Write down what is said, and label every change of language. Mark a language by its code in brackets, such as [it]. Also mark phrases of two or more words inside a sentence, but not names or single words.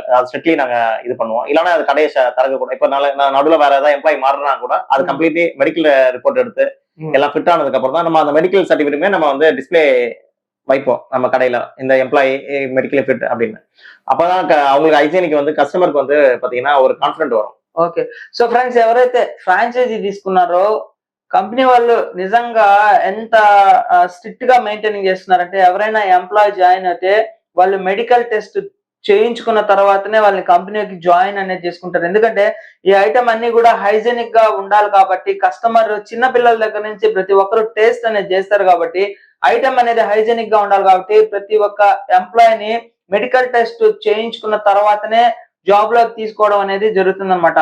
[ta] அது ஸ்ட்ரிக்ட்லி நாங்க இது பண்ணுவோம். இல்லைன்னா அது கடையை திறக்க கூட. இப்ப நடுவில் வேற ஏதாவது எம்ப்ளாய் மாறினா கூட அது கம்ப்ளீட்லி [en] medical report [ta] எடுத்து எல்லாம் ஃபிட் ஆனதுக்கு அப்புறம் தான் நம்ம அந்த மெடிக்கல் சர்டிபிகேட்டுமே நம்ம வந்து டிஸ்பிளே வைப்போம் நம்ம கடையில, இந்த எம்ப்ளாயி [en] medically fit [ta] அப்படின்னு. அப்பதான் அவங்களுக்கு ஹைஜீனிக் வந்து கஸ்டமருக்கு வந்து பாத்தீங்கன்னா ஒரு கான்ஃபிடென்ட் வரும். [te] ఓకే. [en] So friends, [te] ఎవరైతే ఫ్రాంచైజీ తీసుకున్నారో కంపెనీ వాళ్ళు నిజంగా ఎంత స్ట్రిక్ట్ గా మెయింటైనింగ్ చేస్తున్నారంటే, ఎవరైనా ఎంప్లాయ్ జాయిన్ అయితే వాళ్ళు [en] medical test [te] చేయించుకున్న తర్వాతనే వాళ్ళని కంపెనీకి జాయిన్ అనేది చేసుకుంటారు. ఎందుకంటే ఈ ఐటమ్ అన్ని కూడా హైజీనిక్ గా ఉండాలి కాబట్టి, కస్టమర్ చిన్న పిల్లల దగ్గర నుంచి ప్రతి ఒక్కరు టేస్ట్ అనేది చేస్తారు కాబట్టి, ఐటమ్ అనేది హైజీనిక్ గా ఉండాలి కాబట్టి ప్రతి ఒక్క ఎంప్లాయీని [en] medical test [te] చేయించుకున్న తర్వాతనే జాబ్ లోకి తీసుకోవడం అనేది జరుగుతుంది అనమాట.